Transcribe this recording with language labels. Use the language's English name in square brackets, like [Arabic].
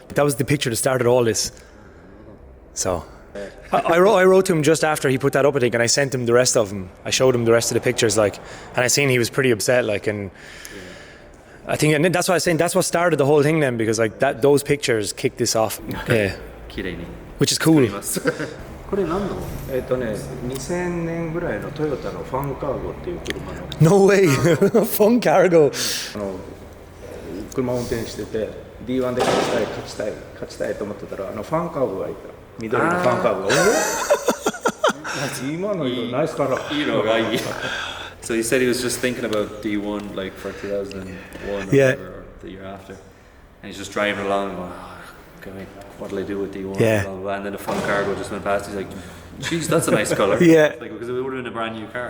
[English] That was the picture that started all this. So I wrote to him just after he put that up, I think, and I sent him the rest of them. I showed him the rest of the pictures, like, and I seen he was pretty upset, like, and I think, and that's why I was saying that's what started the whole thing then, because like those pictures kicked this off. Yeah. Which is cool. [Japanese] これ何の 2000年ぐらいのトヨタのファンカーゴっていう車の [English] No way. Fun cargo. [Japanese] 車を運転してて D1 で勝ちたいと思ってたらファンカーゴがいた緑のファンカーゴが今の色ナイスカラー色がいい [English] So he said he was just thinking about D1 like for 2001 or whatever, the year after. And he's just driving along going, okay, what'll I do with D1? Yeah. Blah, blah, blah. And then the fun cargo just went past. He's like, geez, that's a nice colour. Yeah. Like, because it would have been a brand new car.